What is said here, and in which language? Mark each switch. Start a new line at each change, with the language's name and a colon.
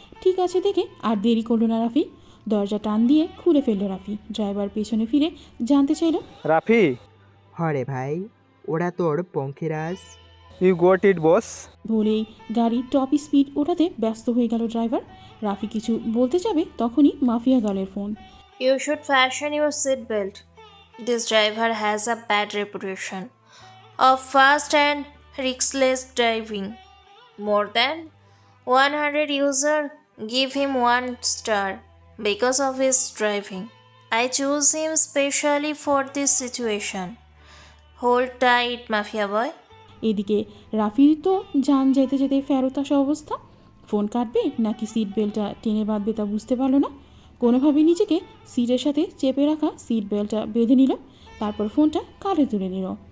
Bangla: ঠিক আছে দেখে আর দেরি করলো না রাফি, দরজা টান দিয়ে খুলে ফেললো রাফি। ড্রাইভার পেছনে ফিরে জানতে চাইল, রাফি, হরে ভাই, ওরা তোর পঙ্খিরাজ।
English: You got it boss.
Bangla: বলেই গাড়ির টপ স্পিড ওঠাতে ব্যস্ত হয়ে গেল ড্রাইভার। রাফি কিছু বলতে যাবে তখনই mafia গার্লের phone.
English: You should fashion your seat belt. This driver has a bad reputation of fast and riskless driving. More than 100 users give him 1 star because of his driving. I choose him specially for this situation. Hold tight, Mafia boy.
Bangla: এদিকে রাফির তো যান যেতে যেতে ফেরত আসা অবস্থা। Phone কাটবে নাকি সিট বেল্টটা টেনে বাঁধবে তা বুঝতে পারলো না। কোনোভাবে নিজেকে সিটের সাথে চেপে রাখা সিট বেল্টটা বেঁধে নিল, তারপর ফোনটা কাঁধে তুলে নিল।